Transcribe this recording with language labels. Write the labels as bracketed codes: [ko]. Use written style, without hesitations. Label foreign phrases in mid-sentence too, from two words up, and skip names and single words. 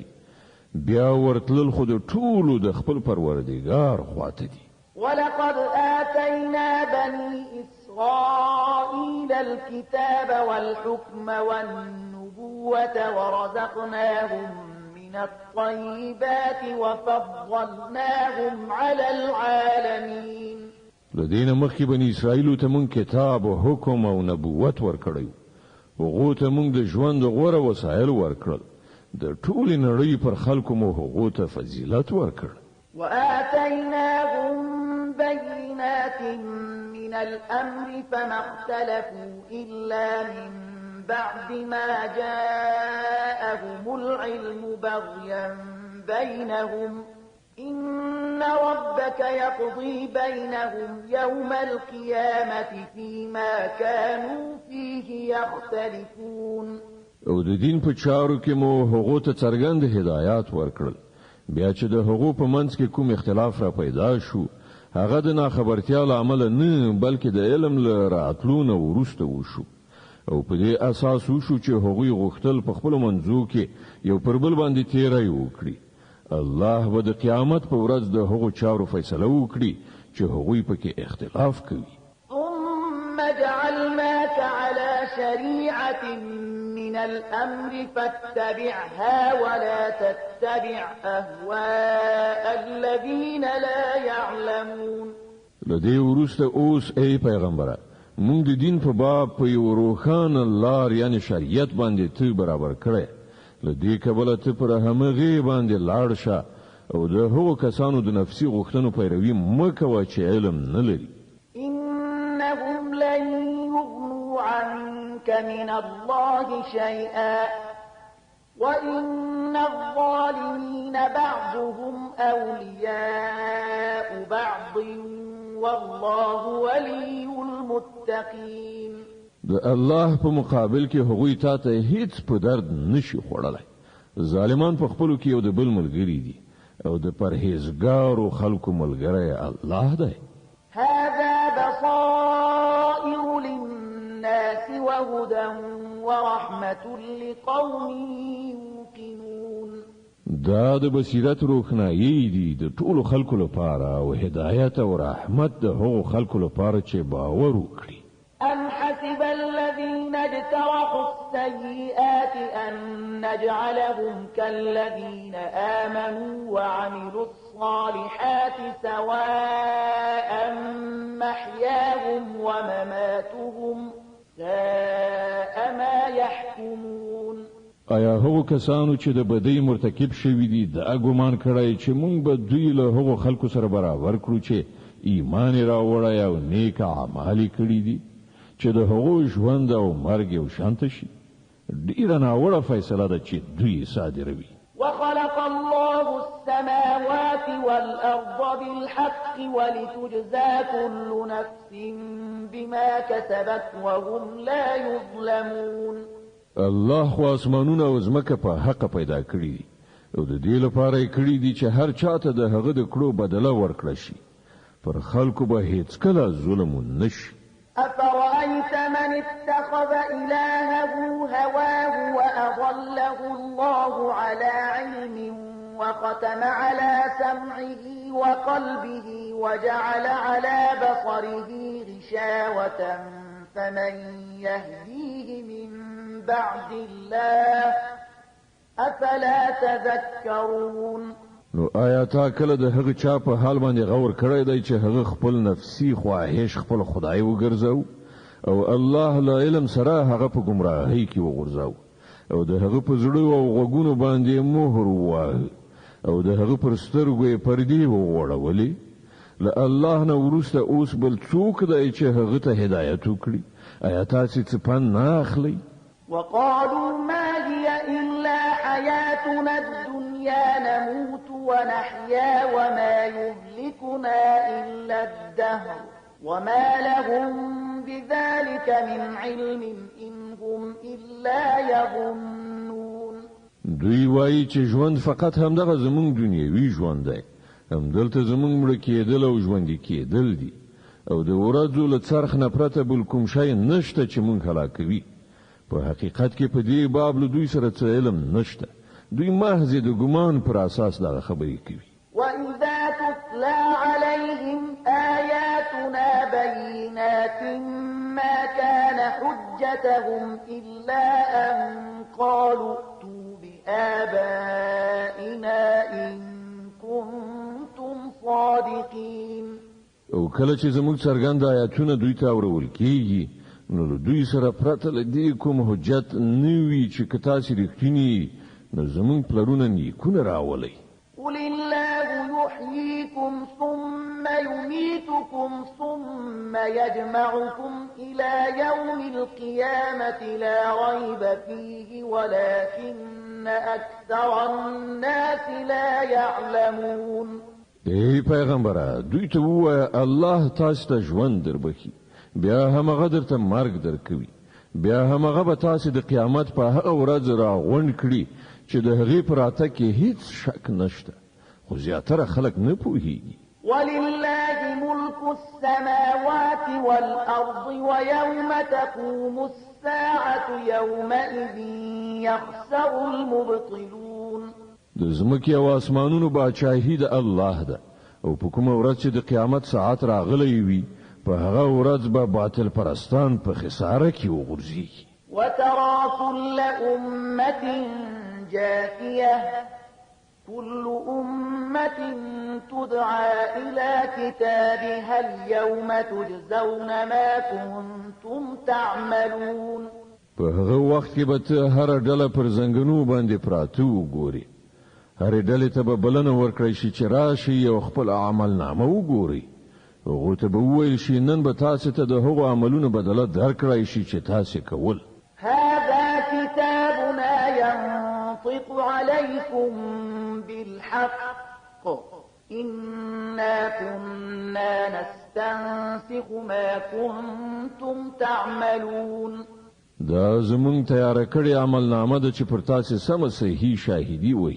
[ps] بیا ورتلل خو د ټولو د خپل پروردګار خواته دي. [ar] ولقد آتينا بني إسرائيل الكتاب والحكم والنبوة ورزقناهم من الطيبات وفضلناهم على العالمين. [ps] لدينا مخي بني إسرائيل تمون كتاب وحكم او نبوت ورکړیو. هغه ته مونږ د ژوند غوره وسایل ورکړل. د ټولې نړۍ پر خلکو مو هغه ته فضیلت ورکړ. [ar] وآتيناهم بينات من الأمر فما اختلفوا إلا من بعد ما جاءهم العلم بغيا بينهم إن ربك يقضي بينهم يوم القيامة فيما كانوا فيه يختلفون. [ps] او د دین په چارو کې مو هغه ته څرګند هدایات ورکړل. بیا چې د هغو په منځ کې کوم اختلاف را پیدا شو هغه د ناخبرتیا له امله نه بلکې د علم له راتلو نه وروسته وشو او په دې اساس وشو چې هغوی غوښتل په خپل منځو کې یو پر بل باندې تیری وکړي. الله به د قیامت په ورځ د هغو چارو فیصله وکړي چې هغوی پکې اختلاف کوي. [ar] ثم جعلناك على شريعة من الأمر فاتبعها ولا تتبع أهواء الذين لا يعلمون. [ps] لدې ورسته اوس ای پیغمبره موږ د دین په باب په یو روښانه لار یعنی شریعت باندې ته برابر کړې. لدې کبله ته پر همغه باندې لاړ شه او د هغو کسانو د نفسي غوښتنو پیروي مکوه چې علم نه لري. [ar] إنهم لن يغنوا عنك من الله شيئا وإن الظالمين بعضهم أولياء بعض والله ولي المتقين. [ps] د الله په مقابل کې هغوی ته هیڅ په درد نشي خوړلای. ظالمان په خپلو کې یو د بل ملګری دي او د پرهیزګارو خلکو ملګری الله دی. [ar] هذا بصائر للناس وهدى ورحمة لقوم يوقنون. [ps] دا د بصیرت روښنايي دي د ټولو خلکو لپاره او هدایت او رحمت د هغو خلکو لپاره چې باور وکړي. [ar] أم حسب الذين اجترحوا السيئات أن نجعلهم كالذين آمنوا وعملوا الصالحات سواء محياهم ومماتهم ساء ما يحكمون. [ps] آیا هغو کسانو چې د بدی مرتکب شوي دي د ګمان کړی چې مونږ به دوی له هغو خلکو سره برابر کړو چې ایمان راوړی او نیک اعمال کړي دي چې د هغو ژوند او مرګ یو شانته شي؟ ډیره ناوړه فیصله ده چې دوی صادروي. [ar] وخلق الله السماوات والأرض بالحق ولتجزى كل نفس بما كسبت وهم لا يظلمون. [ps] الله خو اسمانونه او ځمکه په حق پیدا کړی دي او د دې لپاره یې کړی دي چې هر چاته د هغه د کړو بدله ورکړي شي. پر خلکو به هیڅ کله ظلم نشي. [ar] أفرأيت من اتخذ إلهه هواه وأضله الله على علم وختم على سمعه وقلبه وجعل على بصره غشاوة فمن يهديه من بعد الله أفلا تذكرون. [ps] نو آیا تا کله د هغه چا په حال باندې غور کړی دی چې هغه خپل نفسي خواهش خپل خدای وګرځاو او الله له علم سره هغه په گمراهۍ کې وګرځاو او د هغه په زړه او غوګونو باندې مهر ووهه او د هغه پر سترګو یې پردې وغوړولې؟ له الله نه وروسته اوس بل څوک دی چې هغه ته هدایت وکړي؟ آیا تاسې څه پند نه اخلئ؟ [ar] وقالوا ما هي إلا حياتنا الدنيا نموت ونحيا وما يهلكنا إلا الدهر وما لهم بذلك من علم إن هم إلا يظنون. [ps] دوی وایي چې ژوند فقط همدغه زمونږ دنیوي ژوند دی، همدلته زمونږ مړه کېدل او ژوندي کېدل دي او د ورځو له څرخ نه پرته بل کوم شی نشته چې مونږ هلاکوي. په حقیقت کې په دې باب له دوی سره څه علم نشته. دوی محض د ګمان پر اساس دا خبرې کوي. [ar] وإذا تتلى عليهم آياتنا بينات ما كان حجتهم إلا أن قالوا ائتوا بآبائنا إن كنتم صادقين. [ps] او کله چې زموږ څرګند آیاتونه دوی ته اورول کیږي نو دوی سره پرته له دې کوم حجت نوي چې که تاسې رښتینی نو زموږ پلرونه نیکونه راولئ. [ar] قل الله يحييكم ثم يميتكم ثم يجمعكم إلى يوم القيامة لا ريب فيه ولكن أكثر الناس لا يعلمون. [ps] ای پیغمبره دوی ته ووایه الله تاسو ته ژوند دربخي بیا همغه درته مرګ درکوي بیا همغه به تاسو د قیامت په هغه ورځ راغونډ کړي چې د هغې په راتګ کې هیڅ شک نشته خو زیاتره خلک نه پوهیږي. [ar] ولله ملك السماوات والأرض ويوم تقوم الساعة الساعة يومئذ يخسر المبطلون. [ps] د زمکې او اسمانونو باچاهي د الله ده او په کومه ورځ چې د قیامت ساعت راغلی وي په هغه ورځ به باطل پرستان په خساره کې وغورځي. [ar] وترى كل أمة جاثية كل أمة تدعى إلى كتابها اليوم تجزون ما كنتم تعملون. [ps] په هغه وخت کې به ته هر ډله پر زنګنو باندې پراته وګوري. هر ډلې ته به بلنه ورکړی شي چې راشي او خپل عمل نامه وګوري. هغه ته به وویل شي نن به تاسو ته د هغو عملونو بدله درکړی شي چې تاسو کول. [ar] هذا كتابنا ينطق عليكم بالحق إنا كنا نستنسخ ما كنتم تعملون. [ps] دا زمون تیار کړی عمل نامه ده چې پر تاسو سم صحیح شاهدی وهي.